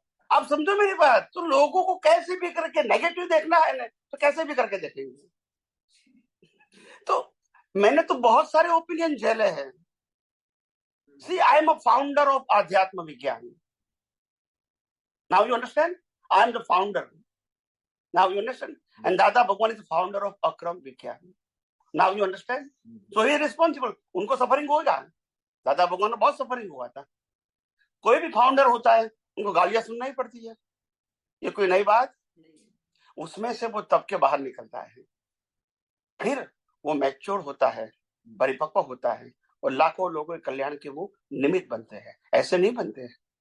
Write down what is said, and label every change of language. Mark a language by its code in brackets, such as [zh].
[hi] आप समझो मेरी बात। तो लोगों को कैसे भी करके नेगेटिव देखना है ना, तो कैसे भी करके देखेंगे। तो मैंने तो बहुत सारे ओपिनियन झेले हैं। [en] See, I am a founder of Adhyatma Vigyan. Now you understand, I am the founder. Now you understand? And Dada Bhagwan is the founder of Akram Vigyan. Now you understand? So he is responsible. [hi] उनको suffering होगा। दादा भगवान को बहुत suffering हुआ था। कोई भी फाउंडर होता है, उनको गालियां सुनना ही पड़ती है, ये कोई नई बात। उसमें से वो तब के बाहर निकलता है, फिर वो मैच्योर होता है, परिपक्व होता है, और लाखों लोगों के कल्याण के वो निमित्त बनते हैं। ऐसे नहीं बनते हैं।